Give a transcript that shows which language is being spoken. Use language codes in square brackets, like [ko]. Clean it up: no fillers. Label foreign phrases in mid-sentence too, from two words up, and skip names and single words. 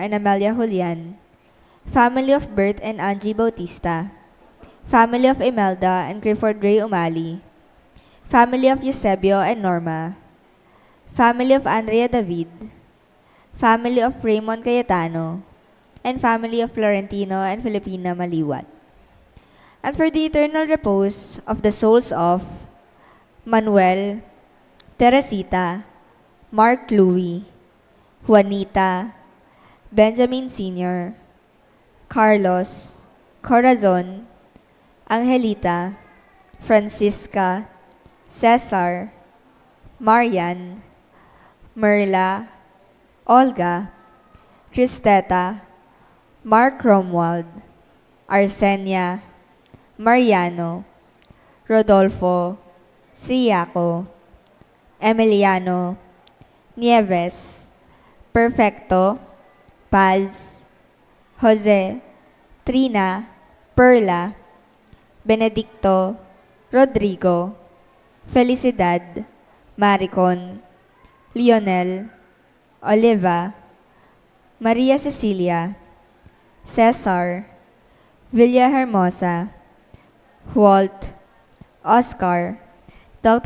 [en] and Amelia Julian, family of Bert and Angie Bautista, family of Imelda and Clifford Ray Umali, family of Eusebio and Norma, family of Andrea David, family of Raymond Cayetano, and family of Florentino and Filipina Maliwat. And for the eternal repose of the souls of Manuel, Teresita, Mark Louie, Juanita, Benjamin Sr., Carlos, Corazon, Angelita, Francisca, Cesar, Marian, Merla, Olga, Cristeta, Mark Romwald, Arsenia, Mariano, Rodolfo, Siaco, Emiliano, Nieves, Perfecto, Paz, Jose, Trina, Perla, Benedicto, Rodrigo, Felicidad, Maricon, Lionel, Oliva, Maria Cecilia, Cesar, Villahermosa, Walt, Oscar, Dr.